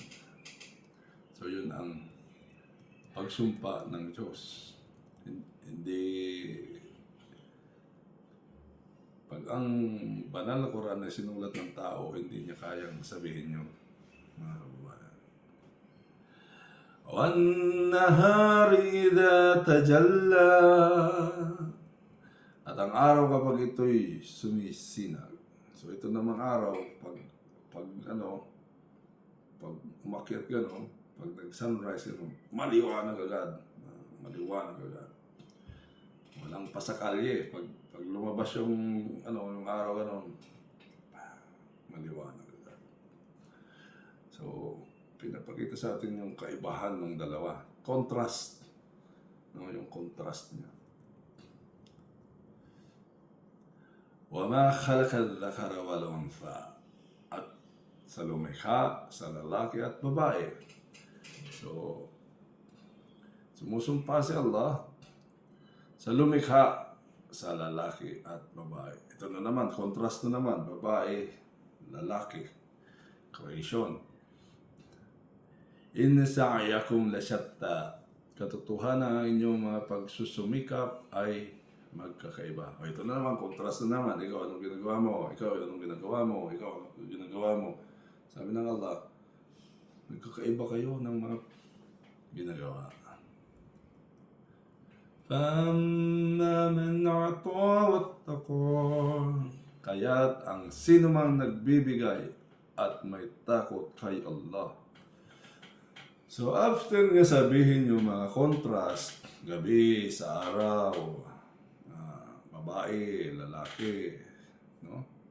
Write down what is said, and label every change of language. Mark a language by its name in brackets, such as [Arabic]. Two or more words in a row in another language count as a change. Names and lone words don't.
[Filipino] So yun ang pagsumpa ng Diyos. Hindi, pag ang banal na Quran ay sinulat ng tao, hindi niya kayang sabihin yun, mga kababayan. [Arabic] وَالنَّهَارِ إِذَا تَجَلَّى. [Filipino] At ang araw kapag ito'y sumisinag. So ito namang araw, pag umakyat gano'n, pag nag-sunrise gano'n, maliwanag agad. Maliwanag agad. Walang pasakalye. Pag lumabas yung araw gano'n, maliwanag agad. So, pinapakita sa atin yung kaibahan ng dalawa. Contrast. Yung contrast niya. [Arabic] وَمَا خَلَقَ الذَّكَرَ وَالْأُنثَى. [Filipino] At sa lumikha, sa lalaki at babae. So, sumusumpa si Allah sa lumikha, sa lalaki at babae. Ito na naman, contrast na naman, babae, lalaki, creation. [Arabic] إِنَّ سَعْيَكُمْ لَشَتَّى. [Filipino] Katotohanan ang inyong mga pagsusumikap ay magkakaiba. O ito na naman, contrast na naman. Ikaw anong ginagawa mo? Ikaw anong ginagawa mo? Ikaw anong ginagawa mo? Sabi ng Allah, magkakaiba kayo ng mga ginagawa. [Arabic] فَأَمَّا مَنْ أَعْطَى وَاتَّقَى. [Filipino] Kaya't ang sino mang nagbibigay at may takot kay Allah. [English] So after [Filipino] nga sabihin yung mga contrast, gabi sa araw, babae, lalaki, no?